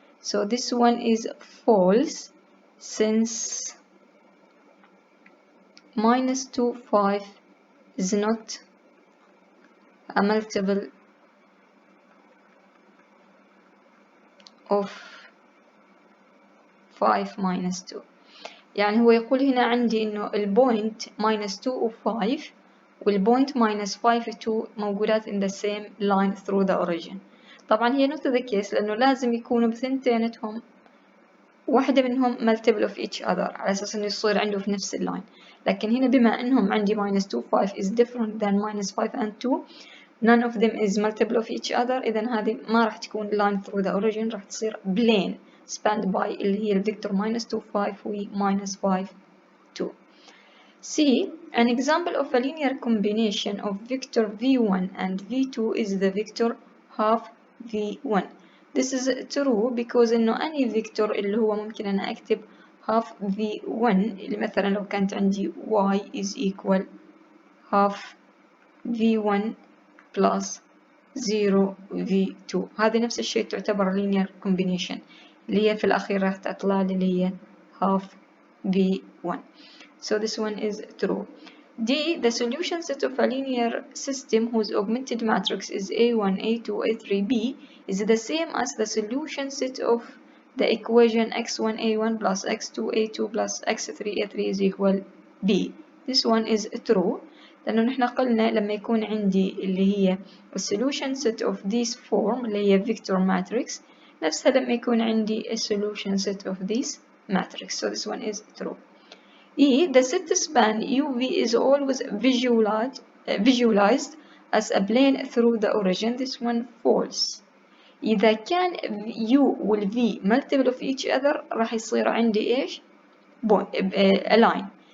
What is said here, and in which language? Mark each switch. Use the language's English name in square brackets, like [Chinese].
[English] So this one is false since -2, 5 is not a multiple of 5 minus 2. [Arabic] يعني هو يقول هنا عندي إنه البوينت -2 و 5 والبوينت -5 و 2 موجودات [English] in the same line through the origin. [Arabic] طبعا هي [English] not the case [Arabic] لأنه لازم يكونوا بثنتينتهم واحدة منهم [English] multiple of each other [Arabic] على أساس إنه يصير عنده في نفس اللاين. لكن هنا بما إنهم عندي [English] -2 5 is different than -5 and 2, none of them is multiple of each other. [Arabic] إذا هذه ما راح تكون [English] line through the origin، [Arabic] راح تصير [English] plane spanned by [Arabic] اللي هي الفيكتور -2 5 و -5 2. [English] C. An example of a linear combination of vector v1 and v2 is the vector half v1. This is true because [Arabic] إنه [English] any vector [Arabic] اللي هو ممكن أنا أكتب [English] half v1 [Arabic] اللي مثلا لو كانت عندي [English] y is equal half v1 plus 0 v2. [Arabic] هذه نفس الشيء تعتبر [English] linear combination [Arabic] اللي هي في الأخير راح تطلع لي اللي هي half v1. [English] So this one is true. D. The solution set of a linear system whose augmented matrix is A1, A2, A3, B is the same as the solution set of the equation x1, A1 plus x2, A2 plus x3, A3 is equal B. This one is true. [Arabic] لأنه نحن قلنا لما يكون عندي اللي هي [English] solution set of this form [Arabic] اللي هي [English] vector matrix [Arabic] نفسها لما يكون عندي [English] solution set of this matrix. So this one is true. E. The set span UV is always visualized as a plane through the origin. This one false. [Arabic] إذا كان U وال V [English] multiple of each other [Arabic] راح يصير عندي إيش؟ [English] a line.